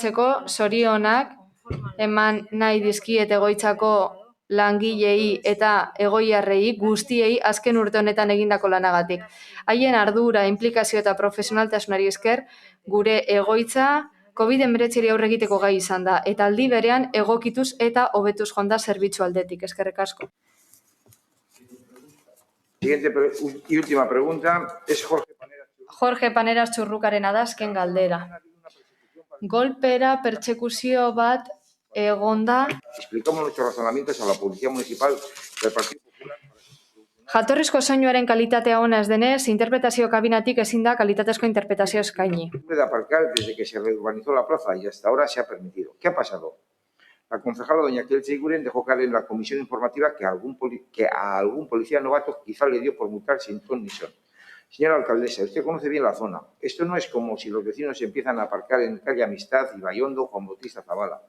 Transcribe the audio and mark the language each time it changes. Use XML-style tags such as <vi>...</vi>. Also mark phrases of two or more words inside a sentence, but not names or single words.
<eu>Bukatzeko, zorionak eman nahi dizkiet egoitzako langilei eta egoiarrei guztiei azken urte honetan egindako lanagatik. Haien ardura, implikazio eta profesionaltasunari esker, gure egoitza COVID-19 aurre egiteko gai izan da, eta aldi berean egokituz eta hobetuz joan da zerbitzu aldetik. Eskerrik asko.</eu> <es>Siguiente y última pregunta es</es> <eu>Jorge Paneras Txurrukarena da azken galdera. Golpera pertsekuzio bat egonda.</eu> <es>Explicamos nuestros razonamientos a la Policía Municipal del Partido Popular.</es> <eu>Jatorrizko soinuaren kalitatea ona ez denez, interpretazio kabinatik ezin da kalitatezko interpretazio eskaini.</eu> <es>De aparcar desde que se reurbanizó la plaza y hasta ahora se ha permitido. ¿Qué ha pasado? La concejala doña Kelche Iguren dejó caer en la comisión informativa que a algún policía novato quizá le dio por multar sin ton ni son. Señora alcaldesa, usted conoce bien la zona. Esto no es como si los vecinos empiezan a aparcar en calle Amistad, Ibaiondo, Juan Bautista Zavala.</es>